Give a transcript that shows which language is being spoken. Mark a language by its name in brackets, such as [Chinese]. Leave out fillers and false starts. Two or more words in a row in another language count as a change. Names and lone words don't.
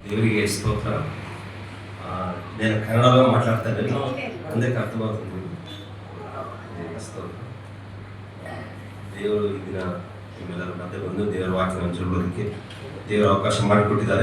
[Kannada] ದೇವರಿಗೆ ಸ್ತೋತ್ರ. [Telugu] నేను కన్నడలో మాట్లాడతాను, అందరికి అర్థమవుతుంది. [Kannada] స్తోತ್ರ. ದೇವರು ಈ ದಿನ ನಿಮ್ಮೆಲ್ಲರ ಮಧ್ಯೆ ಬಂದು ದೇವರ ವಾಕ್ಯ ಹಂಚಿಕೊಳ್ಳೋದಕ್ಕೆ ದೇವರ ಅವಕಾಶ ಮಾಡಿಕೊಟ್ಟಿದ್ದಾರೆ.